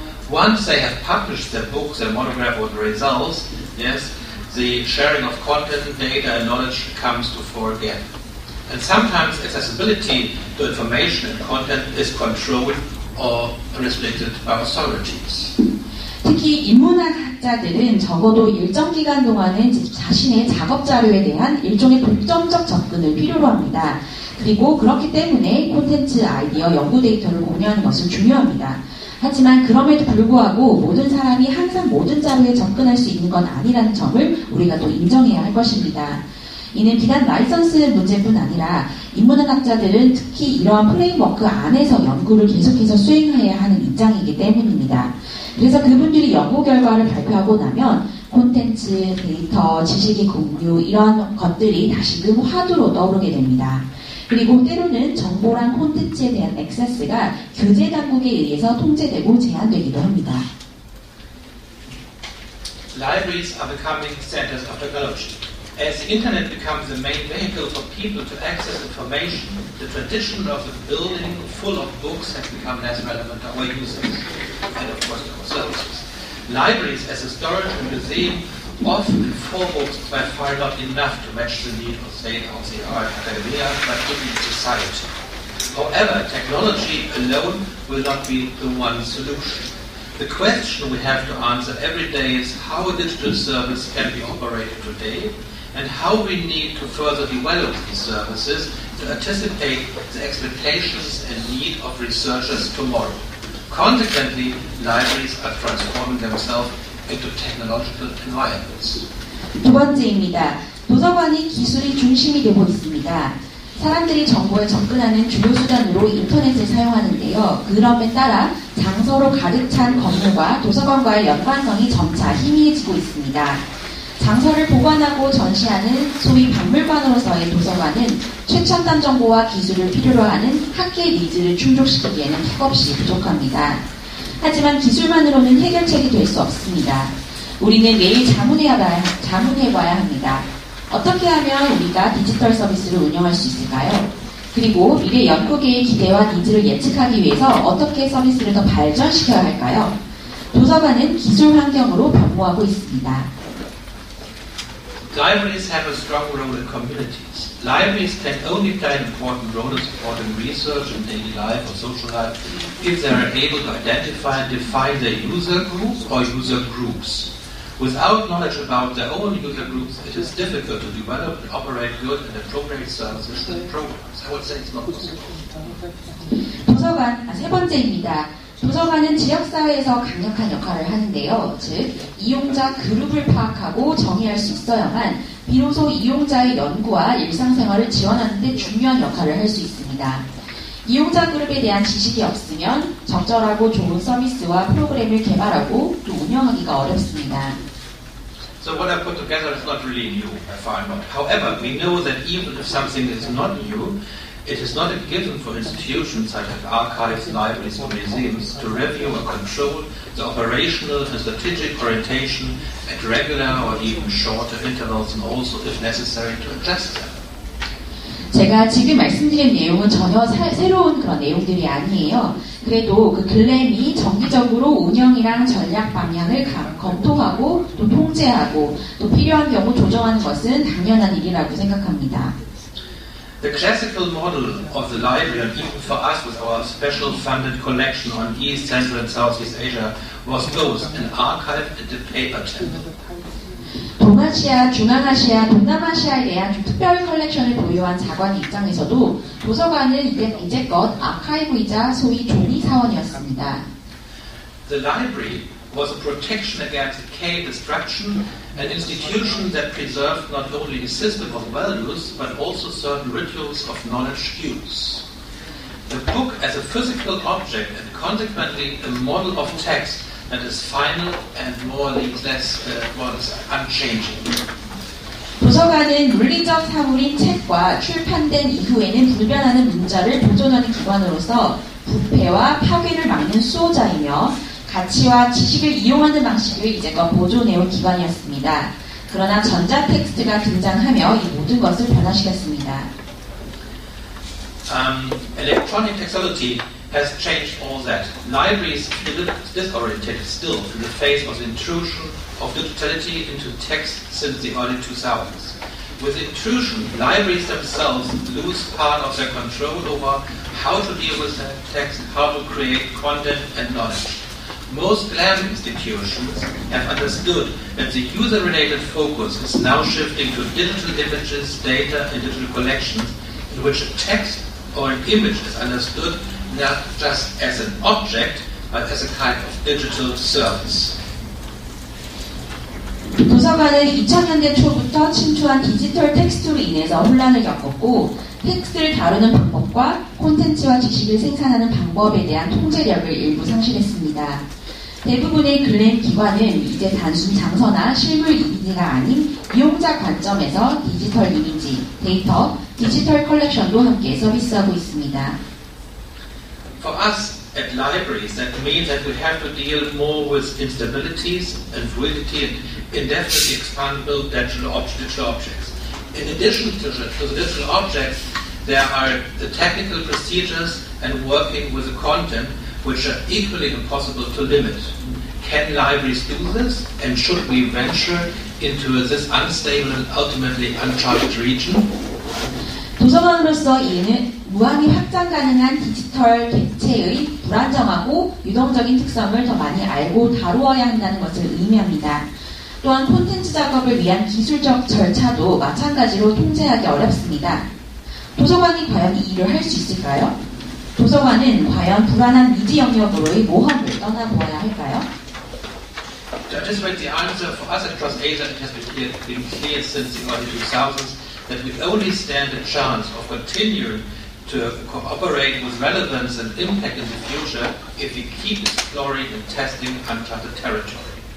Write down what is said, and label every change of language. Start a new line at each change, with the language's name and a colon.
English: Once they have published their books, their monograph or the results, yes, the sharing of content, data and knowledge comes to fore again. And sometimes accessibility to information and content is controlled or restricted by authorities.
Korean: 특히 인문학자들은 적어도 일정 기간 동안은 자신의 작업 자료에 대한 일종의 독점적 접근을 필요로 합니다. 그리고 그렇기 때문에 콘텐츠, 아이디어, 연구 데이터를 공유하는 것은 중요합니다. 하지만 그럼에도 불구하고 모든 사람이 항상 모든 자료에 접근할 수 있는 건 아니라는 점을 우리가 또 인정해야 할 것입니다. 이는 비단 라이선스 문제뿐 아니라 인문학자들은 특히 이러한 프레임워크 안에서 연구를 계속해서 수행해야 하는 입장이기 때문입니다. 그래서 그분들이 연구 결과를 발표하고 나면 콘텐츠, 데이터, 지식의 공유 이러한 것들이 다시금 화두로 떠오르게 됩니다. 그리고 때로는 정보랑 콘텐츠에 대한 액세스가 규제 당국에 의해서 통제되고 제한되기도 합니다.
English: Libraries are becoming centers of technology. As the internet becomes the main vehicle for people to access information, the tradition of a building full of books has become less relevant to our users and of course to our services. Libraries as a storage and museum often 4 books by far not enough to match the need of, say, our academia, but even society. However, technology alone will not be the one solution. The question we have to answer every day is how a digital service can be operated today, and how we need to further develop these services to anticipate the expectations and need of researchers tomorrow. Consequently, libraries are transforming themselves into technological environments.
Korean: 두 번째입니다. 도서관이 기술의 중심이 되고 있습니다. 사람들이 정보에 접근하는 주요 수단으로 인터넷을 사용하는데요. 그럼에 따라 장서로 가득 찬 건물과 도서관과의 연관성이 점차 희미해지고 있습니다. 장서를 보관하고 전시하는 소위 박물관으로서의 도서관은 최첨단 정보와 기술을 필요로 하는 학계의 니즈를 충족시키기에는 턱없이 부족합니다. 하지만 기술만으로는 해결책이 될 수 없습니다. 우리는 매일 자문해봐야 합니다. 어떻게 하면 우리가 디지털 서비스를 운영할 수 있을까요? 그리고 미래 연구계의 기대와 니즈를 예측하기 위해서 어떻게 서비스를 더 발전시켜야 할까요? 도서관은 기술 환경으로 변모하고 있습니다.
English: Libraries have a strong role in communities. Libraries can only play an important role in supporting research in daily life or social life if they are able to identify and define their user groups or user groups. Without knowledge about their own user groups, it is difficult to develop and operate good and appropriate services and programs. I would say it's not possible.
Korean: 세 번째입니다. 도서관은 지역사회에서 강력한 역할을 하는데요. 즉, 이용자 그룹을 파악하고 정의할 수 있어야만 비로소 이용자의 연구와 일상생활을 지원하는 데 중요한 역할을 할 수 있습니다. 이용자 그룹에 대한 지식이 없으면 적절하고 좋은 서비스와 프로그램을 개발하고 또 운영하기가 어렵습니다.
English: So what I put together is not really new, I find not. However, we know that even if something is not new, it is not a given for institutions such as archives, libraries, or museums to review or control the operational and strategic orientation at regular or even shorter intervals, and also, if necessary, to adjust them.
Korean: 제가 지금 말씀드린 내용은 전혀 새로운 그런 내용들이 아니에요. 그래도 그 글램이 정기적으로 운영이랑 전략 방향을 검토하고 또 통제하고 또 필요한 경우 조정하는 것은 당연한 일이라고 생각합니다.
English: The classical model of the library, and even for us with our special funded collection on East, Central and Southeast Asia, was both an archive and a paper temple.
Korean: 동아시아, 중앙아시아, 동남아시아에 대한 좀 특별 컬렉션을 보유한 자관의 입장에서도 도서관은 이제껏 아카이브이자 소위 종이 사원이었습니다.
English: The library was a protection against decay and destruction, an institution that preserved not only a system of values, but also certain rituals of knowledge use. The book as a physical object and consequently a model of text that is final and more or less unchanging.
Korean: 도서관은 물리적 사물인 책과 출판된 이후에는 불변하는 문자를 보존하는 기관으로서 부패와 파괴를 막는 수호자이며 가치와 지식을 이용하는 방식을 이제껏 보존해온 기관이었습니다. 그러나 전자 텍스트가 등장하며 이 모든 것을 변화시켰습니다.
English: Electronic technology has changed all that. Libraries feel disorientated still in the face of the intrusion of digitality into text since the early 2000s. With intrusion, libraries themselves lose part of their control over how to deal with text, how to create content and knowledge. Most GLAM institutions have understood that the user-related focus is now shifting to digital images, data, and digital collections in which a text or an image is understood not just as an object, but as a kind of digital service.
Korean: 도서관은 2000년대 초부터 침투한 디지털 텍스트로 인해서 혼란을 겪었고 텍스트를 다루는 방법과 콘텐츠와 지식을 생산하는 방법에 대한 통제력을 일부 상실했습니다. 대부분의 글램 기관은 이제 단순 장서나 실물 이미지가 아닌 이용자 관점에서 디지털 이미지, 데이터, 디지털 컬렉션도 함께 서비스하고 있습니다.
English: For us at libraries, that means that we have to deal more with instabilities and fluidity and indefinitely expandable digital objects. In addition to the digital objects, there are the technical procedures and working with the content which are equally impossible to limit. Can libraries do this? And should we venture into this unstable and ultimately uncharted region?
Korean: 도서관으로서 이는 무한히 확장 가능한 디지털 객체의 불안정하고 유동적인 특성을 더 많이 알고 다루어야 한다는 것을 의미합니다. 또한 콘텐츠 작업을 위한 기술적 절차도 마찬가지로 통제하기 어렵습니다. 도서관이 과연 이 일을 할 수 있을까요? 도서관은 과연 불안한 미지 영역으로의 모험을 떠나보아야 할까요?
English: To anticipate the answer, for us at CrossAsia, it has been clear since the early 2000s that we only stand a chance of continuing to cooperate with relevance and impact in the future if we keep exploring and testing uncharted territory.